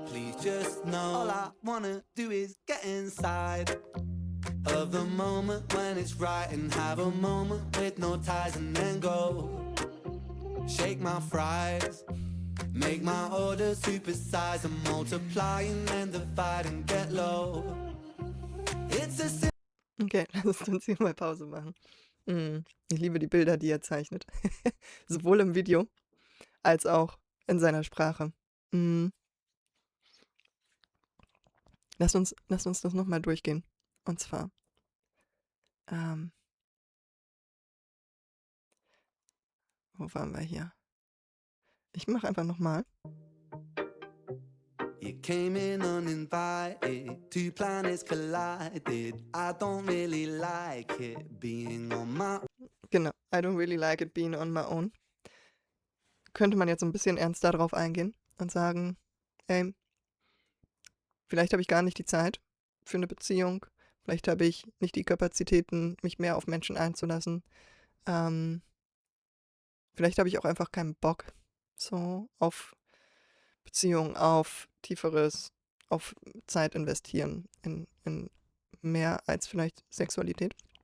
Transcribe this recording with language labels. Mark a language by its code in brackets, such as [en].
[en] Please just know all I wanna do is get inside of the moment when it's right and have a moment with no ties and then go. Shake my fries, make my orders supersize and multiply and then divide and get low. It's a [de] Okay, lasst uns hier mal Pause machen. Ich liebe die Bilder, die er zeichnet. Sowohl im Video als auch in seiner Sprache. Mm, Lasst uns das nochmal durchgehen. Und zwar, ähm, wo waren wir hier? Ich mache einfach nochmal. [en] You came in uninvited, two planets collided. I don't really like it being on my [de] Genau. [en] I don't really like it being on my own. [de] Könnte man jetzt ein bisschen ernst darauf eingehen und sagen, ey, vielleicht habe ich gar nicht die Zeit für eine Beziehung. Vielleicht habe ich nicht die Kapazitäten, mich mehr auf Menschen einzulassen. Ähm, Vielleicht habe ich auch einfach keinen Bock so auf Beziehungen, auf Tieferes, auf Zeit investieren in mehr als vielleicht Sexualität.